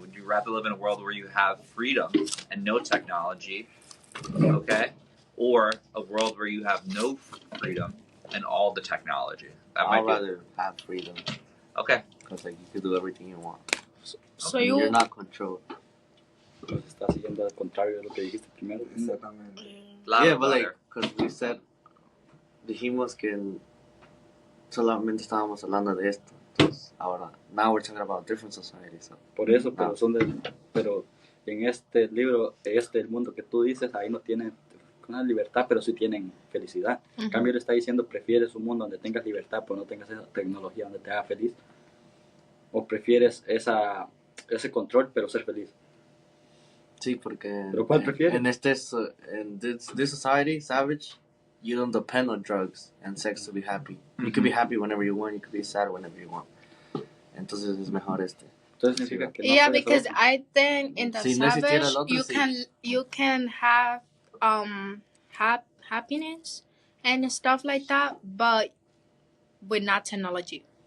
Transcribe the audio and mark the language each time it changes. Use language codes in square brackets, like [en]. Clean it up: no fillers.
[en] Would you rather live in a world where you have freedom and no technology, okay, or a world where you have no freedom and all the technology? I'd rather have freedom. Okay. Because you can do everything you want. So you're not controlled. [es] Estás siguiendo al contrario de lo que dijiste primero. Exactamente. [en] Yeah, but because we said, [es] dijimos que solamente estábamos hablando de esto. Entonces, ahora, [en] now we're talking about different societies. So. [es] Por eso, pero en este libro, el mundo que tú dices, ahí no tienen una libertad, pero sí tienen felicidad. En cambio, él está diciendo, prefieres un mundo donde tengas libertad, pero no tengas esa tecnología donde te haga feliz. O prefieres ese control, pero ser feliz. Sí, porque ¿Pero cuál prefieres? [en] In this society, Savage, you don't depend on drugs and sex to be happy. You can be happy whenever you want. You can be sad whenever you want. [es] Entonces es mejor este. Entonces significa que [en] Yeah, because I think in the Savage you can have happiness and stuff like that, but with not technology.